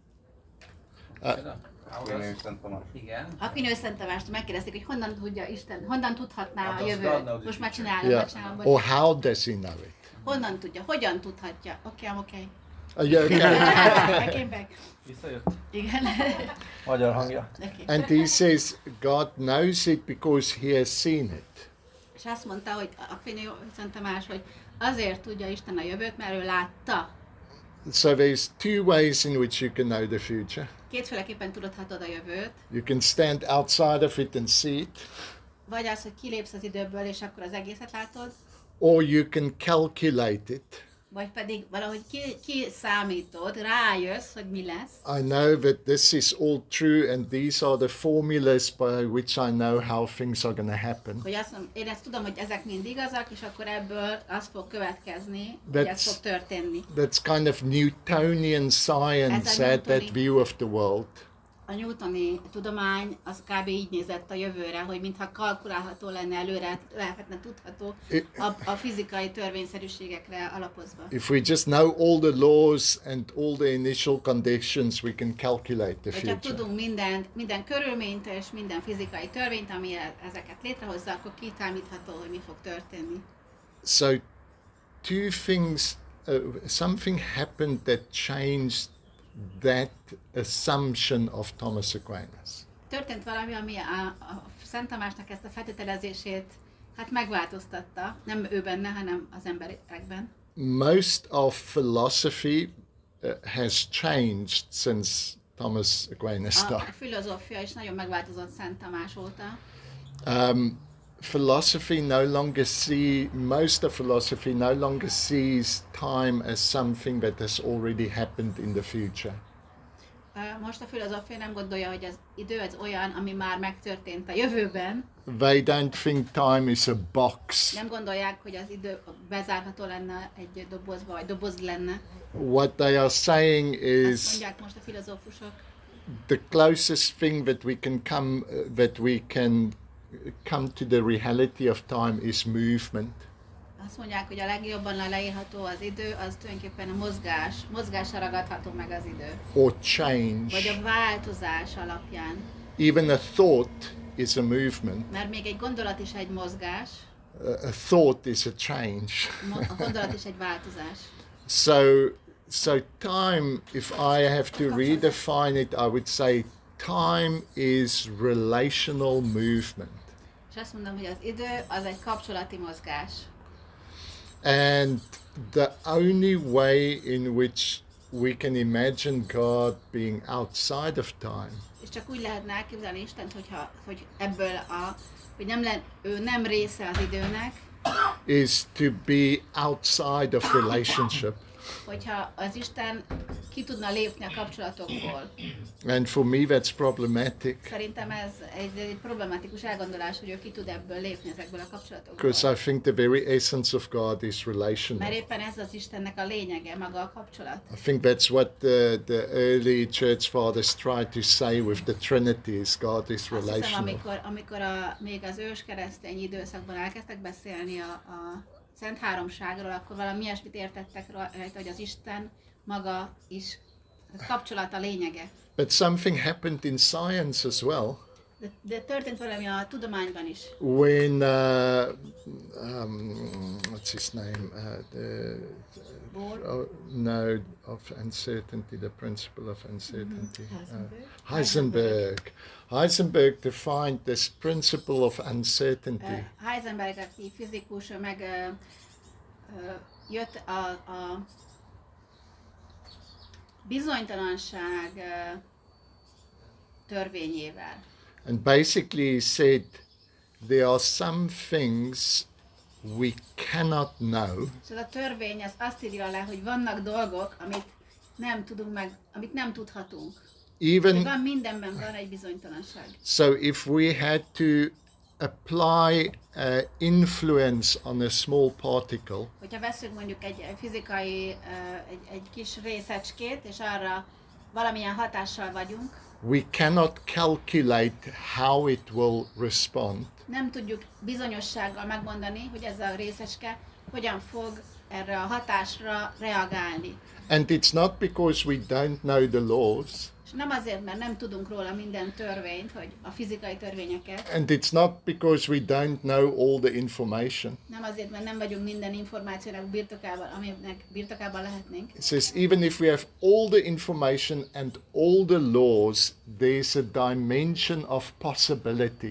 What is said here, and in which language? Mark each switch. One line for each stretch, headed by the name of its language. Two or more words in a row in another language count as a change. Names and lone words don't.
Hungarian: Igen. Aquino és Szent Tamást megkérdezték, hogy honnan tudja Isten, honnan tudhatná a
English: does God
Hungarian: jövőt.
English: know the
Hungarian: Most már
English: future?
Hungarian: csinálom,
English: Yeah.
Hungarian: bocsánat,
English: Or
Hungarian: bocsánat.
English: how does he know it?
Hungarian: Honnan tudja, hogyan tudhatja? Oké.
English: Yeah, okay. I came back.
Hungarian: Visszajött? Igen. Magyar hangja.
English: Okay. And he says God knows it because he has seen it.
Hungarian: És azt mondta, hogy Aquino Szent Tamás, hogy azért tudja Isten a jövőt, mert ő látta.
English: So there's two ways in which you can know the future.
Hungarian: Kétféleképpen tudhatod a jövőt,
English: You can stand outside of it and see it,
Hungarian: vagy az, hogy kilépsz az időből, és akkor az egészet látod,
English: or you can calculate it.
Hungarian: vagy pedig valahogy kiszámítod, rájössz, hogy mi lesz.
English: I know that this is all true and these are the formulas by which I know how things are going to happen.
Hungarian: Hogy azt mondom, én ezt tudom, hogy ezek mind igazak, és akkor ebből az fog következni, hogy ez fog történni.
English: That's kind of Newtonian science at that view of the world.
Hungarian: A newtoni tudomány az kb. Így nézett a jövőre, hogy mintha kalkulálható lenne előre, lehetne tudható a fizikai törvényszerűségekre alapozva.
English: If we just know all the laws and all the initial conditions, we can calculate the
Hungarian: Hogyha
English: future.
Hungarian: tudunk minden körülményt és minden fizikai törvényt, ami ezeket létrehozza, akkor kiszámítható, hogy mi fog történni.
English: So, two things, something happened that changed that assumption of Thomas Aquinas.
Hungarian: Történt valami, ami a Szent Tamásnak ezt a feltételezését megváltoztatta, nem ő benne, hanem az emberekben.
English: Most of philosophy has changed since Thomas Aquinas
Hungarian: A
English: died.
Hungarian: filozófia is nagyon megváltozott Szent Tamás óta.
English: Philosophy no longer most of philosophy no longer sees time as something that has already happened in the future.
Hungarian: Most a filozófia nem gondolja, hogy az idő az olyan, ami már megtörtént a jövőben.
English: They don't think time is a box.
Hungarian: Nem gondolják, hogy az idő bezárható lenne egy dobozba, vagy doboz lenne.
English: What they are saying
Hungarian: Azt
English: is
Hungarian: mondják most a filozófusok,
English: the closest thing that we can come to the reality of time is movement.
Hungarian: azt mondják, hogy a legjobban leírható az idő, az tulajdonképpen a mozgásra ragadható meg az idő.
English: Or change.
Hungarian: Vagy a változás alapján.
English: Even a thought is a movement.
Hungarian: Mert még egy gondolat is egy mozgás,
English: A thought is a change.
Hungarian: a gondolat is egy változás.
English: So time, if I have to redefine it, I would say time is relational movement.
Hungarian: És azt mondom, hogy az idő az egy kapcsolati mozgás.
English: And the only way in which we can imagine God being outside of time
Hungarian: És csak úgy lehetne elképzelni Istent, hogy ebből hogy ő nem része az időnek,
English: is to be outside of relationship.
Hungarian: hogyha az Isten ki tudna lépni a kapcsolatokból.
English: And for me that's problematic
Hungarian: Szerintem ez egy problematikus elgondolás, hogy ő ki tud ebből lépni ezekből a kapcsolatokból.
English: because I think the very essence of God is
Hungarian: Mert
English: relational.
Hungarian: éppen ez az Istennek a lényege, maga a kapcsolat.
English: I think that's what the early church fathers tried to say with the Trinity is God is
Hungarian: Azt hiszem,
English: relational.
Hungarian: amikor még az ős keresztény időszakban elkezdtek beszélni a Szent Háromságról, akkor valami ilyesmit értettek rajta, hogy az Isten maga is a kapcsolat a lényege.
English: But something happened in science as well.
Hungarian: De történt valami a tudományban is.
English: When what's his name? No, of uncertainty, the principle of uncertainty. Heisenberg defined this principle of uncertainty.
Hungarian: Heisenberg, aki fizikus, meg jött a bizonytalanság törvényével.
English: And basically he said there are some things we cannot know,
Hungarian: És ez a törvény az azt írja le, hogy vannak dolgok, amit nem tudunk meg, amit nem tudhatunk.
English: even
Hungarian: Van mindenben van egy bizonytalanság.
English: so if we had to apply influence on a small particle,
Hungarian: Hogyha veszünk mondjuk egy fizikai, egy kis részecskét, és arra valamilyen hatással vagyunk,
English: we cannot calculate how it will respond.
Hungarian: nem tudjuk bizonyossággal megmondani, hogy ez a részecske hogyan fog erre a hatásra reagálni.
English: And it's not because we don't know the laws,
Hungarian: És nem azért, mert nem tudunk róla minden törvényt, hogy a fizikai törvényeket,
English: and it's not because we don't know all the information.
Hungarian: nem azért, mert nem vagyunk minden információnak birtokában, aminek birtokában lehetnénk,
English: It says even if we have all the information and all the laws, there's a dimension of possibility.